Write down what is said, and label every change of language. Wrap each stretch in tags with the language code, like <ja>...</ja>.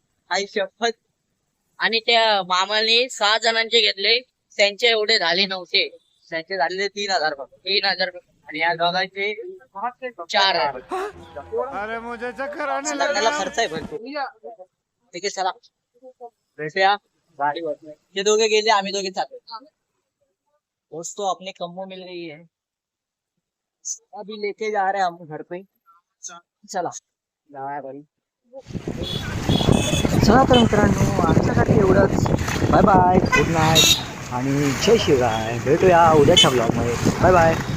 <mr>आई शपथ. आणि त्या मामाने 6 जणांचे घेतले त्यांचे एवढे झाले नव्हते त्यांचे झालेले 3,000 फक्त 3,000 आणि या दोघांचे 4,000.</mr> <hi>अरे मुझे चक्कर आने</hi> <mr>लग्नाला खर्च आहे भरपूर. ठीक आहे चला भेटूया गाडीवर. ते दोघे गेले आम्ही दोघे चाललो.</mr> <hi>दोस्तों अपने कम्मो मिल रही है अभी लेके जा रहे हैं हम घर पे.</hi> <mr>चला जाऊया घरी. चला तर मित्रांनो आजच्यासाठी एवढंच. बाय बाय गुड नाईट आणि जय शिवराय. भेटूया उद्याच्या ब्लॉग मध्ये. Bye bye.</mr>